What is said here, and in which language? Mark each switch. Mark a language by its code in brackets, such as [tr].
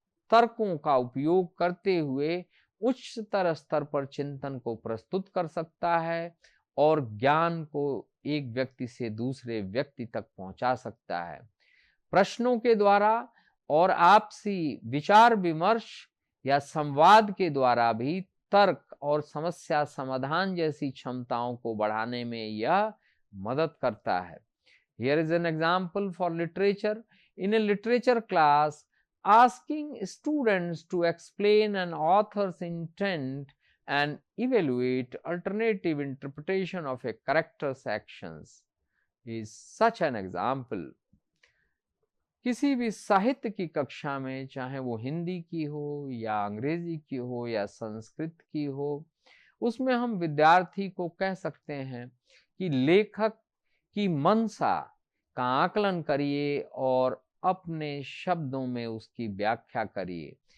[hi] तर्कों का उपयोग करते हुए उच्चतर स्तर पर चिंतन को प्रस्तुत कर सकता है और ज्ञान को एक व्यक्ति से दूसरे व्यक्ति तक पहुंचा सकता है। प्रश्नों के द्वारा और आपसी विचार विमर्श या संवाद के द्वारा भी तर्क और समस्या समाधान जैसी क्षमताओं को बढ़ाने में यह मदद करता है। [en] Here is an example for literature. In a literature class, asking students to explain an author's intent and evaluate alternative interpretation of a character's actions is such an example. [hi] किसी भी साहित्य की कक्षा में, चाहे वो हिंदी की हो या अंग्रेजी की हो या संस्कृत की हो, उसमें हम विद्यार्थी को कह सकते हैं कि लेखक की मंशा का आकलन करिए और अपने शब्दों में उसकी व्याख्या करिए।